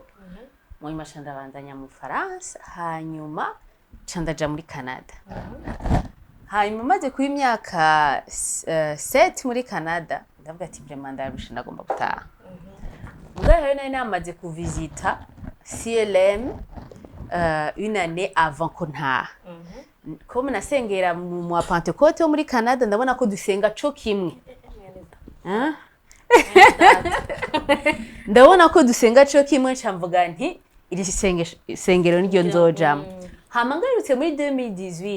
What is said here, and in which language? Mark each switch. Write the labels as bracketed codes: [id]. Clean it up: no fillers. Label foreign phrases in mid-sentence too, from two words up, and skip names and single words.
[rn] Mu mashanda bandanya mu France, hanyuma candaja muri Canada. Hanyuma maze kuba imyaka 7 muri Canada, ndavuga ati vraiment ndarusha ndagomba gutaha. Ubwo rero nari namaze kuvisita CLM [fr] une année avant [rn] ko ntaha. Comme nasengera mu Pentecote muri Canada ndabona ko dusenga cyo kimwe. Ndabona ko dusenga cyo kimwe cyamvuga nti iri sengero niryo nzojamo. Hama ngarutse muri 2018.